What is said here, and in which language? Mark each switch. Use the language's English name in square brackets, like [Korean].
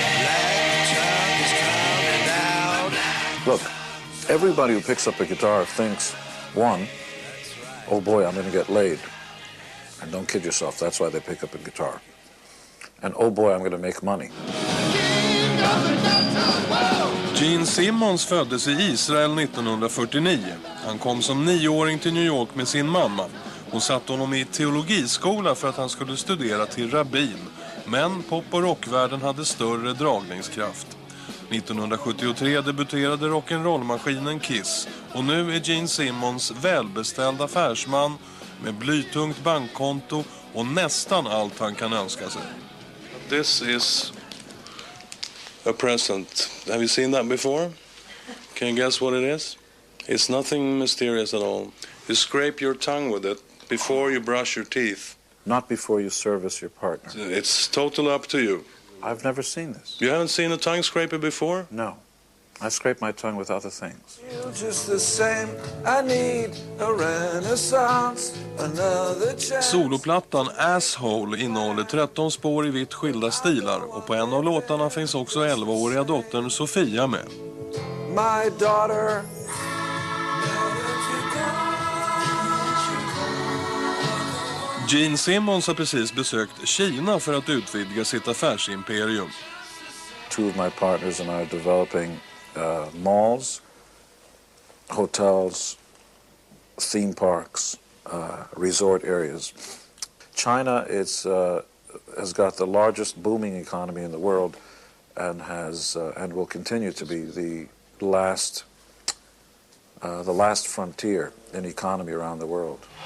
[English] Black tongue is coming out. Look, everybody who picks up a guitar thinks, one, oh boy, I'm going to get laid. And don't kid yourself, that's why they pick up a guitar. And oh boy, I'm going to make money. [Swedish] Gene Simmons föddes i Israel 1949. Han kom som 9-åring till New York med sin mamma. Hon satte honom i teologiskola för att han skulle studera till rabbin. Men pop- och rockvärlden hade större dragningskraft. 1973 debuterade rock'n'roll-maskinen Kiss. Och nu är Gene Simmons välbeställd affärsman med blytungt bankkonto och nästan allt han kan önska sig. [English] This is a present. Have you seen that before? Can you guess what it is? It's nothing mysterious at all. You scrape your tongue with it before you brush your teeth. Not before you service your partner. It's totally up to you. I've never seen this. You haven't seen a tongue scraper before? No. I scrape my tongue with other things. Just the same, I need a renaissance, another chance. [Swedish] Soloplattan Asshole innehåller 13 spår i vitt skilda stilar och på en av låtarna finns också 11-åriga dottern Sofia med. [English] My daughter. [Swedish] Gene Simmons har precis besökt Kina för att utvidga sitt affärsimperium. [English] 2 of my partners and I are developing malls, hotels, theme parks, resort areas. China has got the largest booming economy in the world and and will continue to be the last frontier in economy around the world.